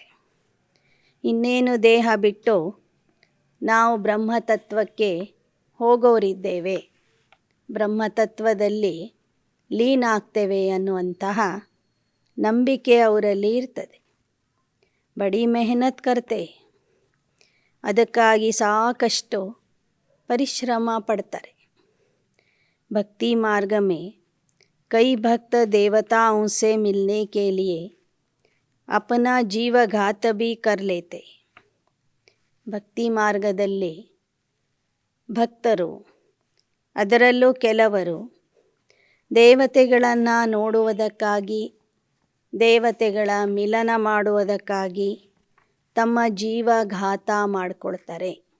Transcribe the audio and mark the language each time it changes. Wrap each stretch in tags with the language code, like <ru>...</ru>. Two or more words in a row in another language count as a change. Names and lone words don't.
<kn>ಇನ್ನೇನು ದೇಹ ಬಿಟ್ಟು ನಾವು ಬ್ರಹ್ಮತತ್ವಕ್ಕೆ ಹೋಗೋರಿದ್ದೇವೆ, ಬ್ರಹ್ಮತತ್ವದಲ್ಲಿ ಲೀನ ಆಗ್ತೇವೆ ಅನ್ನುವಂತಹ ನಂಬಿಕೆ ಅವರಲ್ಲಿ ಇರ್ತದೆ.</kn> <hi>बड़ी मेहनत करते,</hi> <kn>ಅದಕ್ಕಾಗಿ ಸಾಕಷ್ಟು ಪರಿಶ್ರಮ ಪಡ್ತಾರೆ.</kn> <hi>भक्ति मार्ग में कई भक्त देवताओं से मिलने के लिए अपना जीवघात भी कर लेते.</hi> <kn>ಭಕ್ತಿ ಮಾರ್ಗದಲ್ಲಿ ಭಕ್ತರು, ಅದರಲ್ಲೂ ಕೆಲವರು ದೇವತೆಗಳನ್ನು ನೋಡುವುದಕ್ಕಾಗಿ, ದೇವತೆಗಳ ಮಿಲನ ಮಾಡುವುದಕ್ಕಾಗಿ ತಮ್ಮ ಜೀವಘಾತ ಮಾಡಿಕೊಳ್ತಾರೆ.</kn>